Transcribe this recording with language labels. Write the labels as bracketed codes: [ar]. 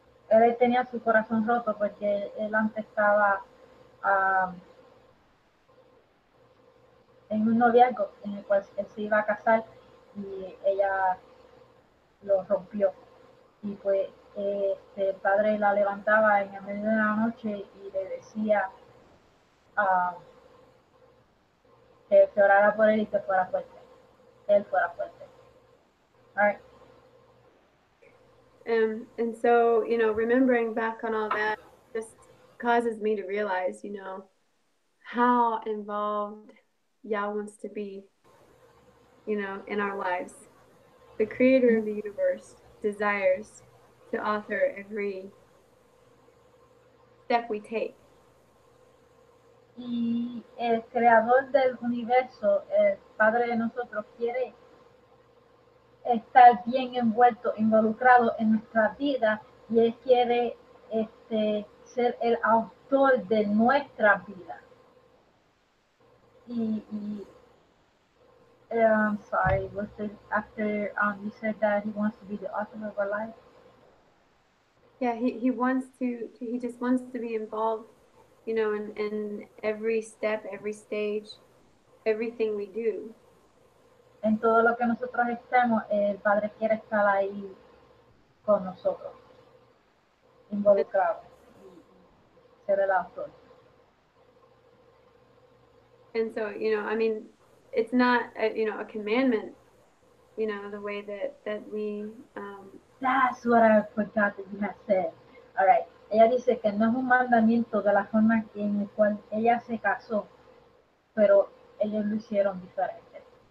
[es] él tenía su corazón roto porque él antes estaba en un noviazgo en el cual él se iba a casar y ella lo rompió. Y pues el padre la levantaba en el medio de la noche y le decía que orara por él y que fuera fuerte. Él fuera fuerte. [en] All right. And so, remembering back on all that just causes me to realize, how involved Yah wants to be, in our lives. The creator of the universe desires to author every step we take. [es] Y el creador del universo, el padre de nosotros, quiere estar bien involucrado en nuestra vida y él quiere ser el autor de nuestra vida. [en] I'm sorry, was it after you said that he wants to be the author of our life? Yeah, he just wants to be involved, in every step, every stage, everything we do. [es] En todo lo que nosotros estemos, el Padre quiere estar ahí con nosotros, involucrado y ser el autor. [en] And so, it's not a commandment, the way that we That's what I forgot that you had said. All right. [es] Ella dice que no es un mandamiento de la forma en la cual ella se casó, pero ellos lo hicieron diferente.